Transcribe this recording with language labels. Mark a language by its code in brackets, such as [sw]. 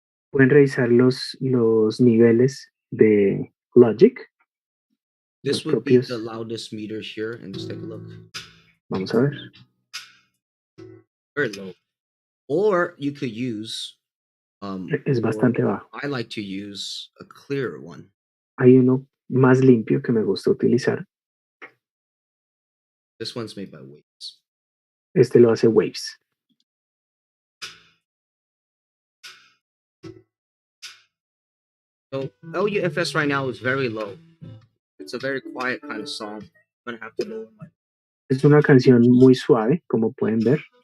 [es] Pueden revisar los niveles de Logic. [en] This would be the loudest meter here, and just take a look. [es] Vamos a ver. [en] Very low. Or you could use [es] es bastante bajo. [en] I like to use a clearer one. [es] Hay uno más limpio que me gusta utilizar. [en] This one's made by Waves. [es] Este lo hace Waves. [en] So LUFS right now is very low. It's a very quiet kind of song. I'm gonna have to lower my. [es] Es una canción muy suave, como pueden ver.